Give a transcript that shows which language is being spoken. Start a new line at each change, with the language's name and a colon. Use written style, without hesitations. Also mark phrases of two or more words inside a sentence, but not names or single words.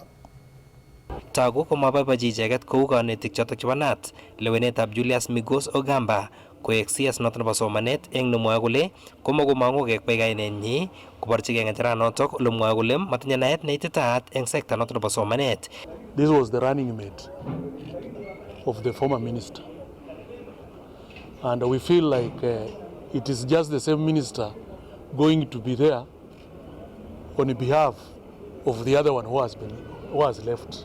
Kalenjin: Tagu komaboibochi icheket kou kanetik chotok chebo NAT lewenetab Julius Migos Ogamba koek CS noto nebo somanet eng nemwoe kole komakomangu kekwai kainenyi koborchigei ng'echeranotok ole mwoe kole matinye naet neititaat eng sekta noto nebo somanet.
English: This was the running mate of the former minister. And we feel like it is just the same minister going to be there on behalf of the other one who has left.